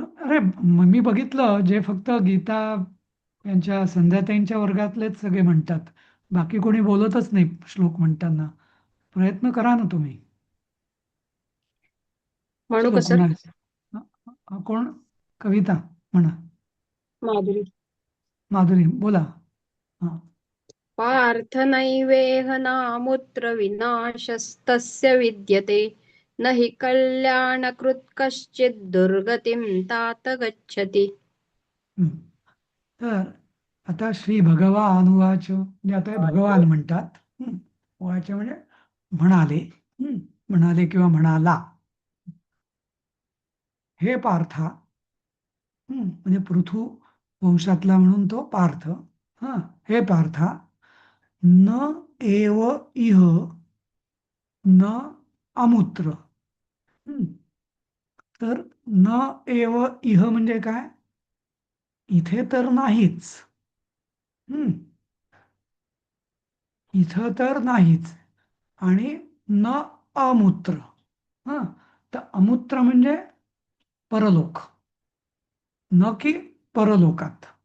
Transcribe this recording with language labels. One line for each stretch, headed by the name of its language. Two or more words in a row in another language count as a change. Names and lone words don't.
Marathi: अरे मी बघितलं जे फक्त गीता यांच्या संध्याताईंच्या वर्गातलेच सगळे म्हणतात, बाकी कोणी बोलतच नाही श्लोक म्हणताना. प्रयत्न करा ना तुम्ही म्हणू का श्लोक सर? म्हणायचा. कोण? कविता म्हणा. माधुरी. माधुरी बोला. हा.
Sanskrit: पार्थ नैवेह नामुत्र विनाशस्तस्य विद्यते न हि कल्याणकृत् कश्चित् दुर्गतिं तात गच्छति.
Marathi: हं. तर आता
Sanskrit: श्री भगवान उवाच
Marathi: म्हणजे आता हे भगवान म्हणतात. उवाच म्हणजे म्हणाले. म्हणाले किंवा म्हणाला. हे पार्था, म्हणजे पृथु वंशातला म्हणून तो पार्थ. हा, हे पार्था,
Sanskrit: न एव इह न अमुत्र.
Marathi: तर
Sanskrit: न एव इह
Marathi: म्हणजे काय? इथे तर नाहीच. इथं तर नाहीच. आणि
Sanskrit: न अमूत्र.
Marathi: हा, तर अमूत्र म्हणजे परलोक. न की परलोकात.